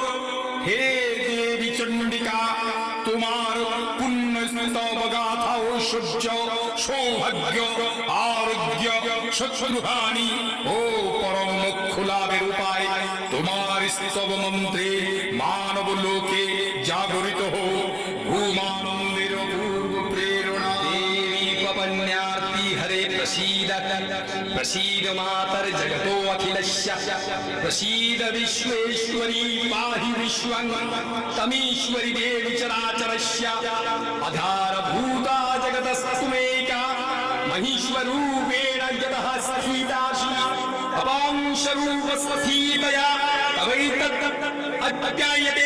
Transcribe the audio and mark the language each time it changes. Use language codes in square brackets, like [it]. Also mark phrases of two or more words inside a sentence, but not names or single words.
[bn] হে দেবী চণ্ডিকা, তোমার পুণ্য স্তব গাথা ঐশ্বর্য সৌভাগ্য আরোগ্য শত্রুহানি ও পরম মোক্ষ লাভের উপায় তোমার স্তব মন্ত্রে মানব লোকে জাগরিত হোক। ভূমানন্দের পূর্ব প্রেরণা [sa] দেবী পবন্যার্তি হরে প্রসীদ প্রসীদ মাতর জগতো অখিলস্য প্রসীদ विश्वेश्वरी पाहि विश्वं तमीश्वरी देवी चराचरस्य आधारभूता जगतस्तुमेका महीश्वरूपेण जगतः स्थितासि अपांशरूपस्थितया तवैतत् अध्यायते